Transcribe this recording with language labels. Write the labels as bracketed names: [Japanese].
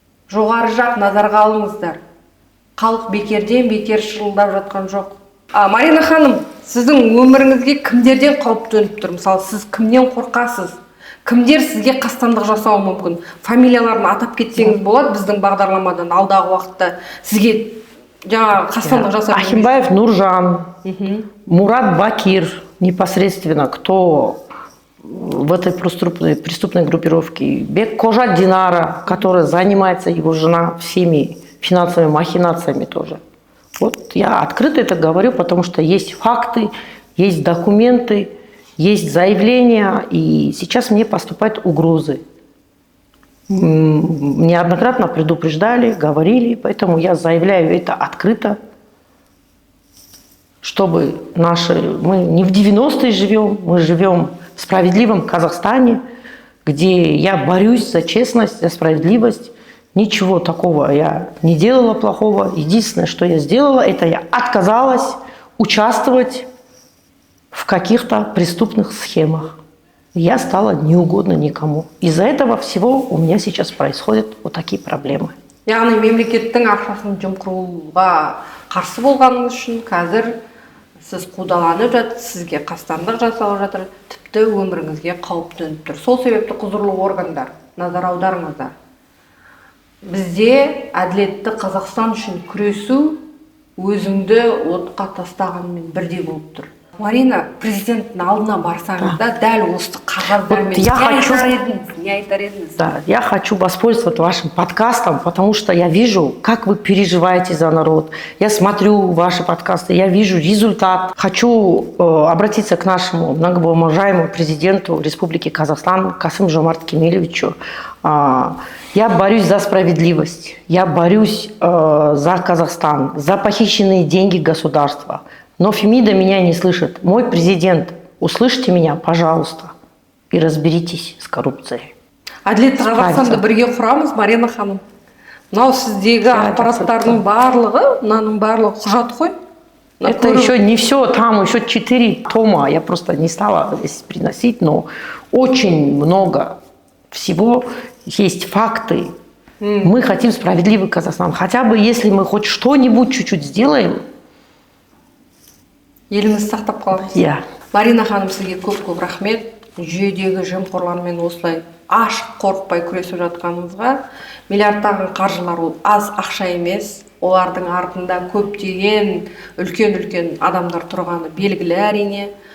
[Kazakh] Жоғары жақ назарға алыңыздар. Халық бекерден бекер шырылдап жатқан жоқ. Марина ханым, сіздің өміріңізге кімдерден қауіп төніп тұр? Мысалы, сіз кімнен қорқасыз? Кімдер сізге қастандық жасауы мүмкін? Фамилияларын атап кетсеңіз болады біздің бағдарламадан алдағы уақытта сізге қастандық жасап. [Russian] Ахимбаев Нуржан, Мурат Бакир, непосредственно, кто в этой преступной группировке, Бек Кожа Динара, которая занимается, его жена, всеми финансовыми махинациями тоже. Я открыто это говорю, потому что есть факты, есть документы, есть заявления, и сейчас мне поступают угрозы. Неоднократно предупреждали, говорили, поэтому я заявляю это открыто, чтобы мы не в 90-е живем, мы живем в справедливом Казахстане, где я борюсь за честность, за справедливость. Ничего такого я не делала плохого. Единственное, что я сделала, это я отказалась участвовать в каких-то преступных схемах. Я стала неугодна никому. Из-за этого всего у меня сейчас происходят такие проблемы. [Kazakh] Яғни мемлекеттің ақшасын жымқыруға қарсы болғаныңыз үшін қазір сіз қудаланып жатырсыз, сізге қастандық жасалып жатыр, тіпті өміріңізге қауіп төніп тұр. Сол себепті құзырлы органдар назар аударыңыздар. Бізде әділетті Қазақстан үшін күресу өзіңді отқа тастағанмен бірдей болып тұр. Марина, президенттің алдына барсаңыз да, дәл осы қағаздармен не айтар едіңіз? [Russian] Да, я хочу воспользоваться вашим подкастом, потому что я вижу, как вы переживаете за народ. Я смотрю ваши подкасты, я вижу результат. Хочу обратиться к нашему многоуважаемому президенту Республики Казахстан Касым-Жомарт Кемелевичу. Я борюсь за справедливость, я борюсь за Казахстан, за похищенные деньги государства. Но Фемида меня не слышит. Мой президент, услышьте меня, пожалуйста, и разберитесь с коррупцией. [Kazakh] Әділетті Қазақстанды бірге құрамыз, Марина ханым. Мынау сіздегі ақпараттардың барлығы, мынаның барлығы құжат қой. [Russian] Это еще не все, там еще 4 тома. Я просто не стала здесь приносить, но очень много всего есть факты. Мы хотим справедливый Казахстан. Хотя бы если мы хоть что-нибудь чуть-чуть сделаем, [Kazakh] еліңізді сақтап қаламыз. Иә. Марина ханым, сізге көп рахмет. Жүйедегі жемқорлармен осылай ашық қорықпай күресіп жатқаныңызға. Миллиардтаған қаржылар ол аз ақша емес. Олардың артында көптеген үлкен адамдар тұрғаны белгілі әрине.